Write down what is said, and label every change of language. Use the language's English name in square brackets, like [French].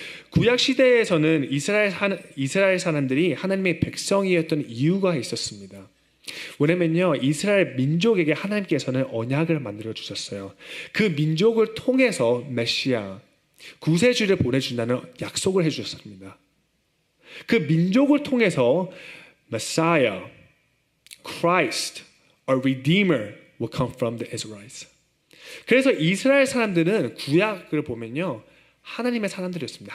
[Korean] 구약 시대에서는 이스라엘 사람들이 하나님의 백성이었던 이유가 있었습니다. 왜냐면요, 이스라엘 민족에게 하나님께서는 언약을 만들어 주셨어요. 그 민족을 통해서 메시아, 구세주를 보내준다는 약속을 해주셨습니다. 그 민족을 통해서 [English] Messiah, Christ, a Redeemer will come from the Israelites. [Korean] 그래서 이스라엘 사람들은 구약을 보면요, 하나님의 사람들이었습니다.